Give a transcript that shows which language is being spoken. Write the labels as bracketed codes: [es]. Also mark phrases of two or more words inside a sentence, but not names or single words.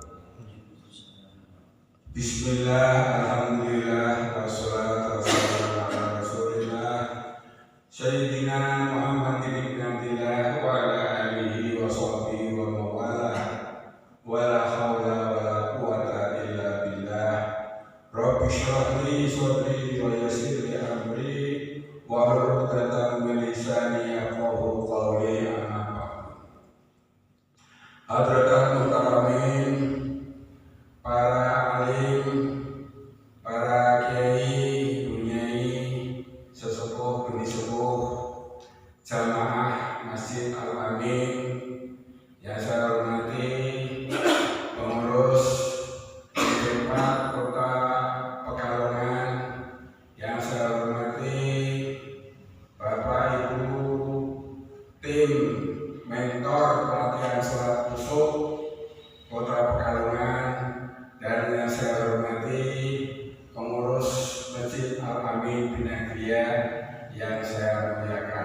[ar] بسم الله، الحمد لله، والصلاة والسلام على رسول الله سيدنا محمد بن عبد الله وعلى آله وصحبه وموالاه ولا حول ولا قوة إلا بالله. رب اشرح لي صدري ويسر لي أمري واحلل عقدة من لساني يفقهوا قولي. أما بعد. حضرة المحترمين, [id] para alim, para kiai, bunyai, sesepuh, bini sepuh, jamaah Masjid Al-Amin yang saya hormati, pengurus Empat Kota Pekalongan yang saya hormati, Bapak Ibu tim mentor pelatihan sholat khusyuk Kota Pekalongan, dan yang saya hormati pengurus Masjid Al-Amin Binagria yang saya muliakan.